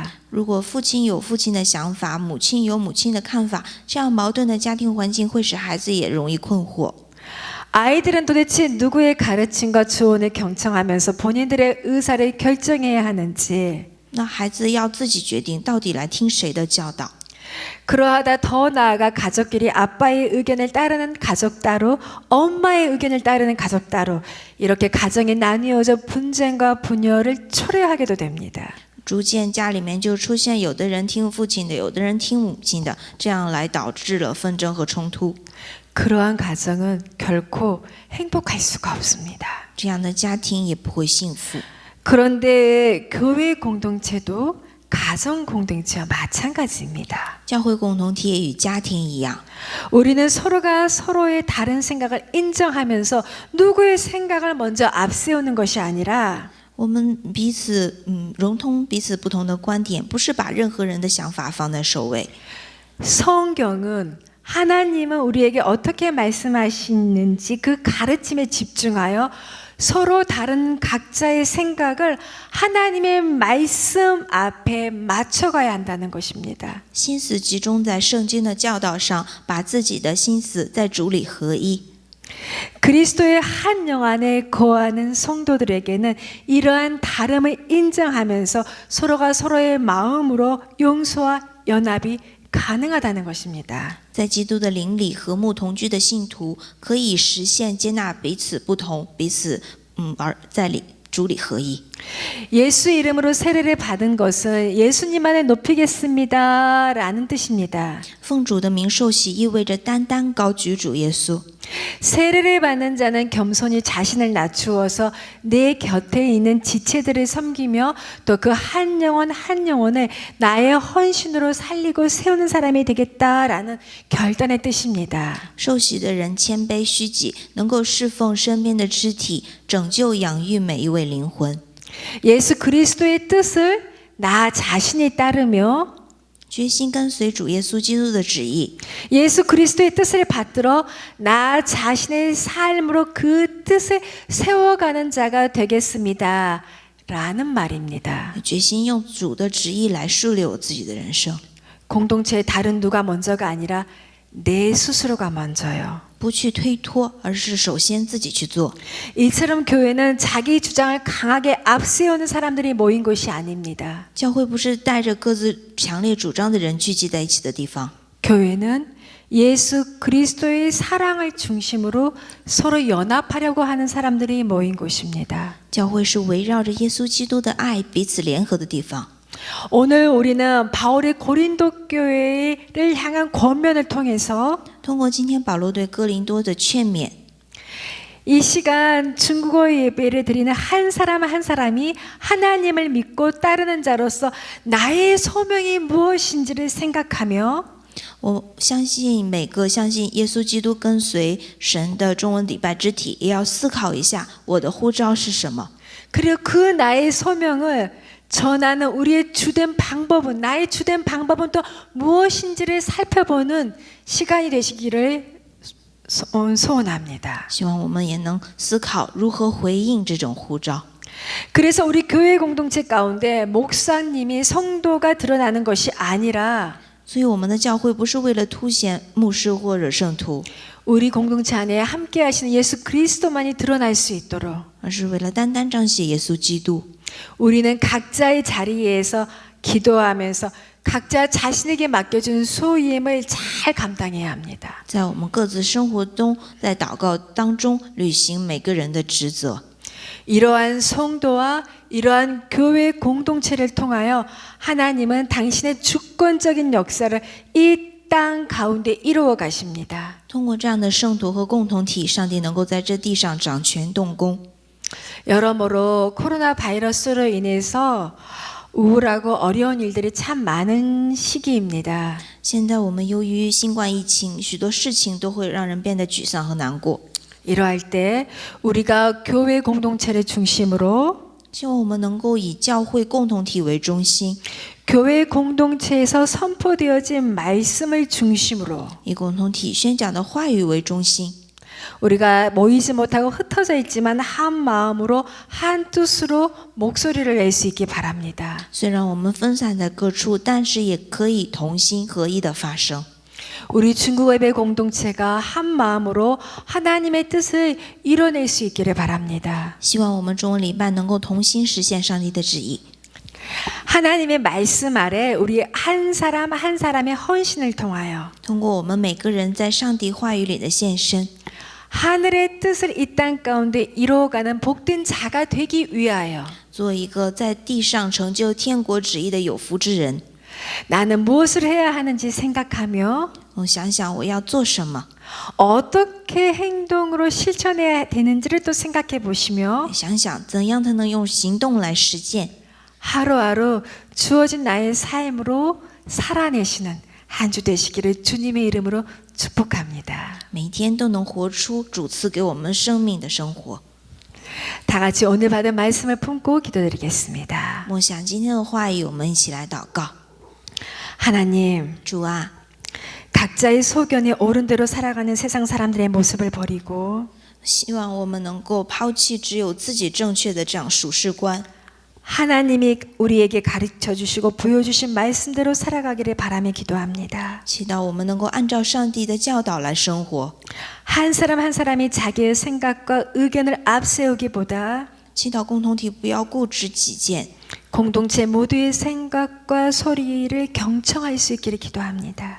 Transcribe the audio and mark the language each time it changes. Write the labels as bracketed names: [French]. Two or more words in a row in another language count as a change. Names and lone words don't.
[Chinese] 如果父亲有父亲的想法，母亲有母亲的看法，这样矛盾的家庭环境会使孩子也容易困惑。 [Korean] 아이들은 도대체 누구의 가르침과 조언을 경청하면서 본인들의 의사를 결정해야 하는지 [Chinese] 那孩子要自己决定到底来听谁的教导。 [Korean] 그러하다 더 나아가 가족끼리 아빠의 의견을 따르는 가족 따로 엄마의 의견을 따르는 가족 따로 이렇게 가정이 나뉘어져 분쟁과 분열을 초래하게도 됩니다. [Chinese] 逐渐家里面就出现有的人听父亲的，有的人听母亲的，这样来导致了纷争和冲突。 [Korean] 그러한 가정은 결코 행복할 수가 없습니다. [Chinese] 这样的家庭也不会幸福。 [Korean] 그런데 교회 공동체도 가정 공동체와 마찬가지입니다. [Chinese] 教会共同体也与家庭一样， [Korean] 우리는 서로가 서로의 다른 생각을 인정하면서 누구의 생각을 먼저 앞세우는 것이 아니라 [Chinese] 我们彼此融通彼此不同的观点，不是把任何人的想法放在首位。 [Korean] 성경은 하나님은 우리에게 어떻게 말씀하시는지 그 가르침에 집중하여 서로 다른 각자의 생각을 하나님의 말씀 앞에 맞춰가야 한다는 것입니다. [Chinese] 心思集中在圣经的教导上，把自己的心思在主里合一。 [Korean] 그리스도의 한 영 안에 거하는 성도들에게는 이러한 다름을 인정하면서 서로가 서로의 마음으로 용서와 연합이 가능하다는 것입니다. [Chinese] 在基督的灵里和睦同居的信徒，可以实现接纳彼此不同，彼此而在主里合一。 [Korean] 예수 이름으로 세례를 받은 것은 예수님만을 높이겠습니다 라는 뜻입니다. [Chinese] 奉主的名受洗，意味着单单高举主耶稣。 [Korean] 세례를 받는 자는 겸손히 자신을 낮추어서 내 곁에 있는 지체들을 섬기며 또 그 한 영혼 한 영혼을 나의 헌신으로 살리고 세우는 사람이 되겠다라는 결단의 뜻입니다. [Chinese] 受洗的人谦卑虚己，能够侍奉身边的肢体，拯救养育每一位灵魂。 [Korean] 예수 그리스도의 뜻을 나 자신이 따르며 [Chinese] 决心跟随主耶稣基督的旨意， [Korean] 예수 그리스도의 뜻을 받들어 나 자신의 삶으로 그 뜻을 세워가는 자가 되겠습니다. 라는 말입니다. [Chinese] 决心用主的旨意来树立我自己的人生， [Korean] 공동체의 다른 누가 먼저가 아니라 내 스스로가 먼저요. [Chinese] 不去推脱，而是首先自己去做。 [Korean] 이처럼 교회는 자기 주장을 강하게 앞세우는 사람들이 모인 곳이 아닙니다. [Chinese] 教会不是带着各自强烈主张的人聚集在一起的地方， [Korean] 교회는 예수 그리스도의 사랑을 중심으로 서로 연합하려고 하는 사람들이 모인 곳입니다. [Chinese] 教会是围绕着耶稣基督的爱彼此联合的地方。 [Korean] 오늘 우리는 바울의 고린도 교회를 향한 권면을 통해서 [Chinese] 通过今天保罗对哥林多的劝勉， [Korean] 이 시간 중국어 예배를 드리는 한 사람 한 사람이 하나님을 믿고 따르는 자로서 나의 소명이 무엇인지를 생각하며 [Chinese] 我相信每个相信耶稣基督跟随神的中文礼拜肢体，也要思考一下我的呼召是什么。 [Korean] 그리고 그 나의 소명을 전하는 우리의 주된 방법은 나의 주된 방법은 또 무엇인지를 살펴보는 시간이 되시기를 소원합니다. [Chinese] 希望我们也能思考如何回应这种呼召。 [Korean] 그래서 우리 교회 공동체 가운데 목사님이 성도가 드러나는 것이 아니라 [Chinese] 所以我们的教会不是为了凸显牧师或者圣徒， [Korean] 우리 공동체 안에 함께 하시는 예수 그리스도만이 드러날 수 있도록 [Chinese] 而是为了单单彰显耶稣基督。 [Korean] 우리는 각자의 자리에서 기도하면서 각자 자신에게 맡겨준 소임을 잘 감당해야 합니다. [Chinese] 在我们各自生活中，在祷告当中履行每个人的职责。 [Korean] 이러한 성도와 이러한 교회 공동체를 통하여 하나님은 당신의 주권적인 역사를 이 땅 가운데 이루어 가십니다. [Chinese] 通过这样的圣徒和共同体，上帝能够在这地上掌权动工。 [Korean] 여러모로 코로나 바이러스로 인해서 우울하고 어려운 일들이 참 많은 시기입니다. [Chinese] 现在我们由于新冠疫情，许多事情都会让人变得沮丧和难过。 [Korean] 이러할 때 우리가 교회 공동체를 중심으로 [Chinese] 希望我们能够以教会共同体为中心， [Korean] 교회 공동체에서 선포되어진 말씀을 중심으로 [Chinese] 以共同体宣讲的话语为中心。 [Korean] 우리가 모이지 못하고 흩어져 있지만 한 마음으로 한 뜻으로 목소리를 낼 수 있기 바랍니다. [Chinese] 虽然我们分散在各处，但是也可以同心合一的发声。 [Korean] 우리 중국 예배 공동체가 한 마음으로 하나님의 뜻을 이뤄낼 수 있기를 바랍니다. [Chinese] 希望我们中文礼拜能够同心实现上帝的旨意。 [Korean] 하나님의 말씀 아래 우리 한 사람 한 사람의 헌신을 통하여 [Chinese] 通过我们每个人在上帝话语里的献身， [Korean] 하늘의 뜻을 이 땅 가운데 이루어가는 복된 자가 되기 위하여 [Chinese] 做一个在地上成就天国旨意的有福之人。 [Korean] 나는 무엇을 해야 하는지 생각하며 [Chinese] 我想想我要做什么， [Korean] 어떻게 행동으로 실천해야 되는지를 또 생각해 보시며 [Chinese] 想想怎样才能用行动来实践。 [Korean] 하루하루 주어진 나의 삶으로 살아내시는 한 주 되시기를 주님의 이름으로 축복합니다. [Chinese] 每天都能活出主赐给我们生命的生活。 [Korean] 다 같이 오늘 받은 말씀을 품고 기도드리겠습니다. [Chinese] 默想今天的话语，我们一起来祷告。 [Korean] 하나님, [Chinese] 主啊， [Korean] 각자의 소견에 옳은 대로 살아가는 세상 사람들의 모습을 버리고 [Chinese] 希望我们能够抛弃只有自己正确的这样属世观， [Korean] 하나님이 우리에게 가르쳐 주시고 보여주신 말씀대로 살아가기를 바라며 기도합니다. [Chinese] 祈祷我们能够按照上帝的教导来生活。 [Korean] 한 사람 한 사람이 자기의 생각과 의견을 앞세우기보다 [Chinese] 祈祷共同体不要固执己见， [Korean] 공동체 모두의 생각과 소리를 경청할 수 있기를 기도합니다.